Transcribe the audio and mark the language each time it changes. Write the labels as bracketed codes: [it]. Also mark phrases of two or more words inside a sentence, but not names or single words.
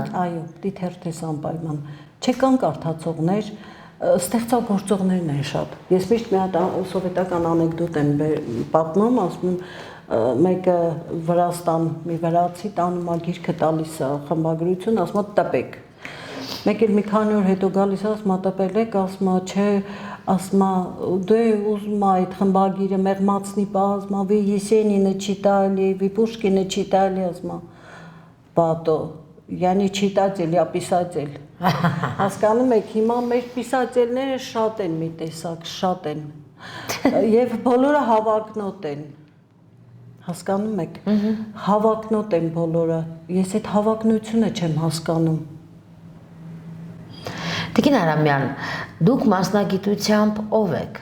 [hy] Այո, պիտի թերթես անպայման։ Չկան կարդացողներ, ստեղծագործողներն են շատ։ Ես միշտ մի հատ սովետական անեկդոտ եմ պատմում, ասում եմ, մեկը Վրաստան մի վրացի տանում է գիրքը տալիս է խմբագրություն, ասում է տպեք։ Մեկ էլ մի քանի օր հետո գալիս է, ասում է տպել եք, ասում է, չէ, ասում է, դե ուզում է այդ խմբագիրը մեղմացնի, ասում է, [ru] вы Есенина читали, вы Пушкина читали, [hy] ասում է, բատո, yani [ru] читатель, я писатель։ [hy] Հասկանում եք, հիմա մեր պիսательները շատ են մի տեսակ, շատ են։ Եվ բոլորը հավակնոտ են։ Հասկանում եք։ Հավակնոտ են բոլորը։ Ես այդ հավակնությունը չեմ հասկանում։ Տիկին Արամյան, դուք մասնագիտությամբ ով եք։